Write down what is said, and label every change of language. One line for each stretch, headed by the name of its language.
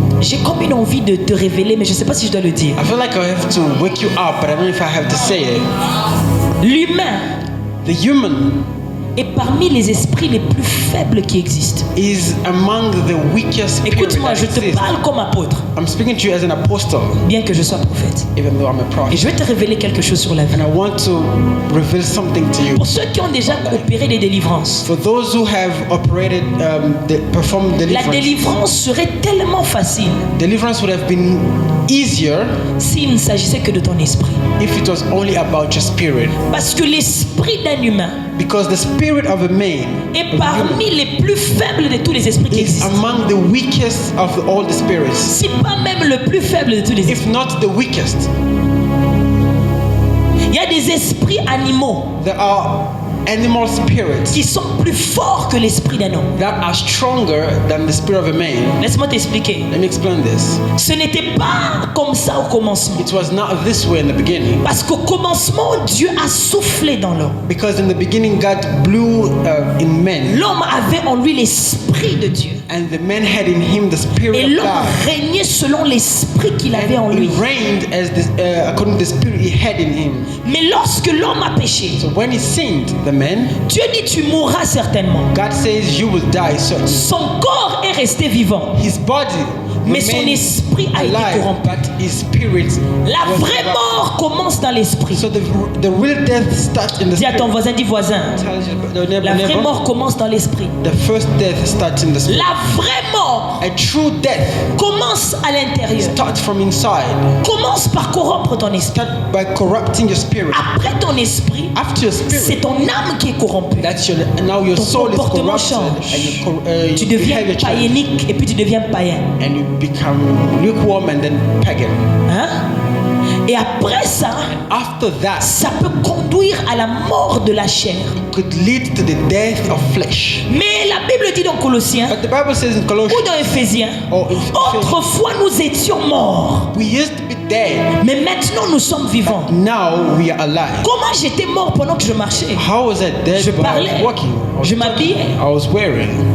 French: j'ai comme une envie de te révéler, mais je ne sais pas si je dois le dire.
English: I feel like I have to wake you up, but I don't know if I have to say it.
French: L'humain
English: The human
French: est parmi les esprits les plus faibles qui existent.
English: is among the weakest spirits
French: Écoute-moi,
English: that
French: je te
English: exist.
French: parle comme apôtre,
English: I'm speaking to you as an apostle,
French: bien que je sois prophète.
English: even though I'm a
French: Et
English: prophet.
French: je vais te révéler quelque chose sur la vie.
English: And I want to reveal something to you.
French: Pour ceux qui ont déjà opéré des délivrances,
English: For those who have operated, performed
French: la
English: deliverance,
French: délivrance serait tellement facile
English: deliverance would have been easier
French: s'il ne s'agissait que de ton esprit.
English: if it was only about your spirit.
French: Parce que l'esprit d'un humain
English: Because the spirit of a man
French: est parmi les plus faibles de tous les esprits qui
English: is
French: existent.
English: among the weakest of all the spirits,
French: Si pas même le plus faible de tous les esprits.
English: if not the weakest.
French: Il y a des esprits animaux
English: There are animal spirits
French: qui sont plus forts que l'esprit d'un homme.
English: that are stronger than the spirit of a man.
French: Laisse-moi t'expliquer.
English: Let me explain this.
French: Ce n'était pas comme ça au commencement.
English: It was not this way in the beginning.
French: Parce qu'au commencement, Dieu a soufflé dans l'homme.
English: Because in the beginning, God blew in men,
French: L'homme avait en lui l'esprit de Dieu.
English: and the man had in him the
French: Et
English: spirit of
French: l'homme
English: God.
French: régnait selon l'esprit qu'il avait en
English: And
French: lui.
English: he reigned as this, according to the spirit he had in him.
French: Mais lorsque l'homme a péché,
English: So when he sinned, the man,
French: Dieu dit tu mourras certainement.
English: God says you will die. So
French: Son corps est resté vivant,
English: his body
French: mais son
English: remained
French: esprit a été
English: alive,
French: corrompu.
English: but his spirit
French: La
English: was
French: vraie
English: corrupt.
French: mort commence dans l'esprit.
English: So the real death starts in the
French: Dis à
English: spirit.
French: ton voisin, dis voisin.
English: The neighbor,
French: La vraie
English: neighbor,
French: mort commence dans l'esprit.
English: the first death starts in the spirit.
French: La vraie mort
English: A true death
French: commence à l'intérieur.
English: starts from inside.
French: Commence par corrompre ton esprit.
English: Start by corrupting your spirit.
French: Après ton esprit,
English: After your
French: c'est
English: spirit,
French: ton âme qui est corrompue.
English: that's your, now your
French: Ton
English: soul is
French: comportement
English: corrupted,
French: change.
English: and your,
French: Tu
English: your
French: deviens
English: behavior changes,
French: païenique et puis tu deviens païen.
English: and you become lukewarm and then pagan.
French: Hein? Et après ça,
English: After that,
French: ça peut conduire à la mort de la chair.
English: could lead to the death of flesh.
French: Mais la Bible dit dans Colossiens
English: But the Bible says in
French: ou
English: Colossians,
French: dans Éphésiens,
English: Oh, in Ephesians.
French: autrefois nous étions morts,
English: we used to be dead,
French: mais maintenant nous sommes vivants.
English: now we are alive.
French: Comment j'étais mort pendant que je marchais?
English: How was I dead
French: Je
English: when I
French: parlais,
English: was walking? I was
French: je m'habillais.
English: I was wearing.